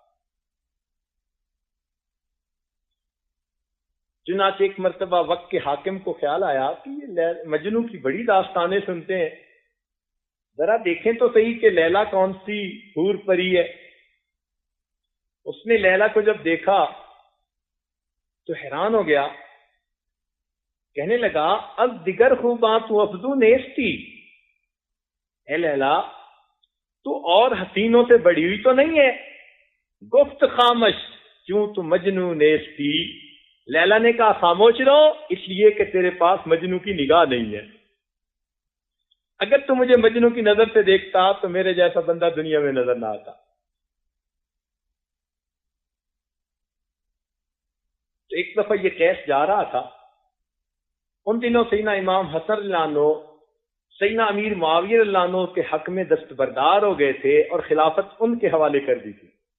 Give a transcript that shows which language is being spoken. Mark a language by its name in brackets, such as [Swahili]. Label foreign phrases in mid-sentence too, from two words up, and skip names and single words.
[Urdu] چنانچہ ایک مرتبہ وقت کے حاکم کو خیال آیا کہ یہ مجنو کی بڑی داستانیں سنتے ہیں، ذرا دیکھیں تو صحیح کہ لیلا کون سی حور پری ہے۔ اس نے لیلا کو جب دیکھا تو حیران ہو گیا، کہنے لگا [Persian] از دیگر خوباں تو افضو نیستی، [Urdu] اے لیلا تو اور حسینوں سے بڑی ہوئی تو نہیں ہے؟ [Persian] گفت خامش کیوں تو مجنو نیستی، [Urdu] لیلا نے کہا خاموش رہو، اس لیے کہ تیرے پاس مجنو کی نگاہ نہیں ہے۔ اگر تو مجھے مجنو کی نظر سے دیکھتا تو میرے جیسا بندہ دنیا میں نظر نہ آتا۔ تو ایک دفعہ یہ قیس جا رہا تھا، ان دنوں سیدنا امام حسن رضی اللہ عنہ سیدنا امیر معاویہ رضی اللہ عنہ کے حق میں دستبردار ہو گئے تھے اور خلافت ان کے حوالے کر دی تھی۔